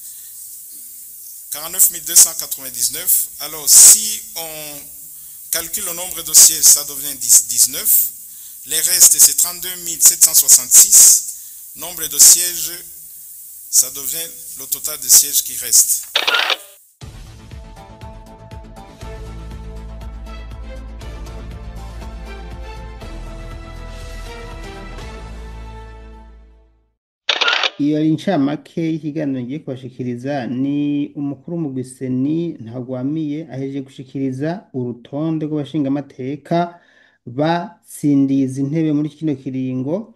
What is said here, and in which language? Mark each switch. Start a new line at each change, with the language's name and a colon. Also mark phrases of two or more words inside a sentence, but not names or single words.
French: 49 299. Alors, si on calcule le nombre de sièges, ça devient 19. Les restes, c'est 32 766. Nombre de sièges, ça devient le total de sièges qui reste.
Rundi: Iyo ari incamake y'ikiganiro ngiye kubashikiriza ni umukuru w'umugwi Seni Ntagwamiye ahejeje gushikiriza urutonde rw'abashingamateka batsindiye izi ntebe muri kino kiringo.